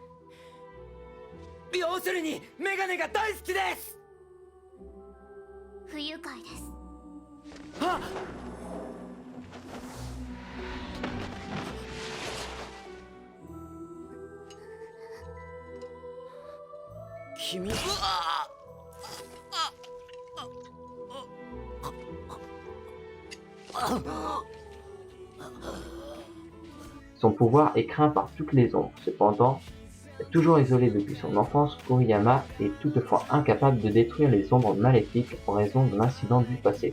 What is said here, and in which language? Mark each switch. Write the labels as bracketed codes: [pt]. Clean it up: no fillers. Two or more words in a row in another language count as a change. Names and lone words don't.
[ja] 要するにメガネが大好きです。不愉快です。あっ、君、 [fr] Son pouvoir est craint par toutes les ombres. Cependant, toujours isolé depuis son enfance, Kuriyama est toutefois incapable de détruire les ombres maléfiques en raison de l'incident du passé.